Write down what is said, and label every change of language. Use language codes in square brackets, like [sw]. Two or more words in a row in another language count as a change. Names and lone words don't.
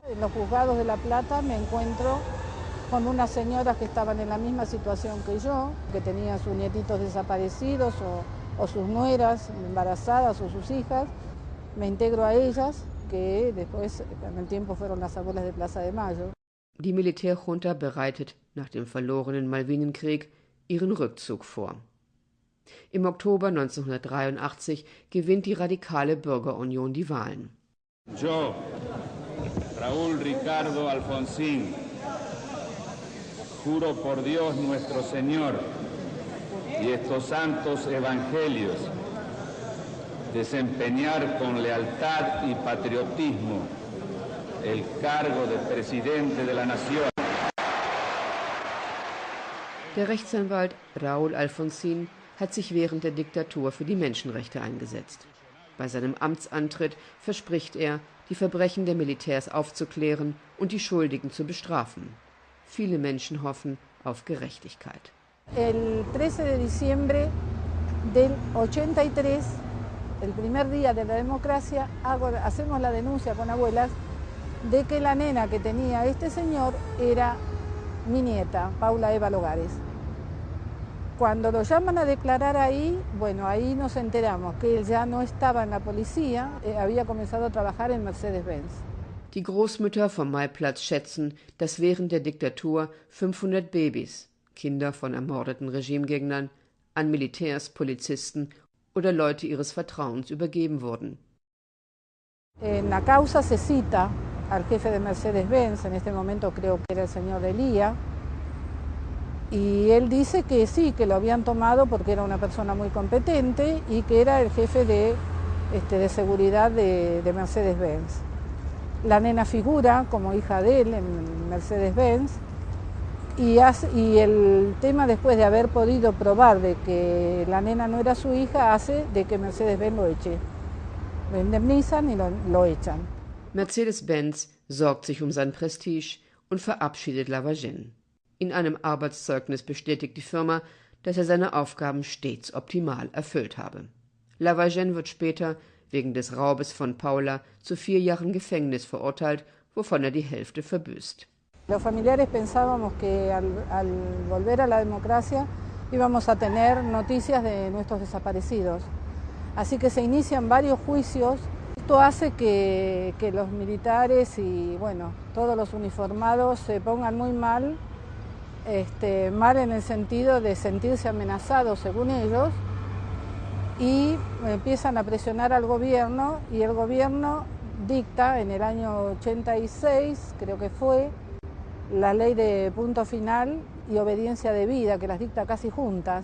[es] En los juzgados de La Plata me encuentro con unas señoras que estaban en la misma situación que yo, que tenían sus nietitos desaparecidos o sus nueras embarazadas o sus hijas. Me integro a ellas, que después con el tiempo fueron las abuelas de Plaza de Mayo. [de] Die Militärjunta bereitet nach dem verlorenen Malvinenkrieg ihren Rückzug vor. Im Oktober 1983 gewinnt die radikale Bürgerunion die Wahlen. [es] Yo, Raúl Ricardo Alfonsín, juro por Dios nuestro Señor y estos santos evangelios desempeñar con lealtad y patriotismo el cargo de Presidente de la Nación. [de] Der Rechtsanwalt Raúl Alfonsín hat sich während der Diktatur für die Menschenrechte eingesetzt. Bei seinem Amtsantritt verspricht er, die Verbrechen der Militärs aufzuklären und die Schuldigen zu bestrafen. Viele Menschen hoffen auf Gerechtigkeit. [es] El 13 de diciembre del 83, el primer día de la democracia, hacemos la denuncia con abuelas de que la nena que tenía este señor era mi nieta, Paula Eva Logares. Cuando lo llaman a declarar ahí, ahí nos enteramos que él ya no estaba en la policía, había comenzado a trabajar en Mercedes-Benz. [de] Die Großmütter vom Maiplatz schätzen, dass während der Diktatur 500 Babys, Kinder von ermordeten Regimegegnern, an Militärs, Polizisten oder Leute ihres Vertrauens übergeben wurden. [es] En la causa se cita al jefe de Mercedes-Benz, en este momento creo que era el señor Elía, y él dice que sí, que lo habían tomado porque era una persona muy competente y que era el jefe de seguridad de Mercedes-Benz. La nena figura como hija de él en Mercedes-Benz y el tema, después de haber podido probar de que la nena no era su hija, hace de que Mercedes-Benz lo eche. Lo indemnizan y lo echan. [de] Mercedes-Benz sorgt sich um sein Prestige und verabschiedet Lavagenne. In einem Arbeitszeugnis bestätigt die Firma, dass er seine Aufgaben stets optimal erfüllt habe. Lavagenne wird später wegen des Raubes von Paula zu 4 Jahren Gefängnis verurteilt, wovon er die Hälfte verbüßt. [es] Los familiares pensábamos que al volver a la democracia íbamos a tener noticias de nuestros desaparecidos. Así que se inician varios juicios. Esto hace que los militares y bueno, todos los uniformados se pongan muy mal, mal en el sentido de sentirse amenazados según ellos, y empiezan a presionar al gobierno, y el gobierno dicta en el año 86, creo que fue, la ley de punto final y obediencia debida, que las dicta casi juntas.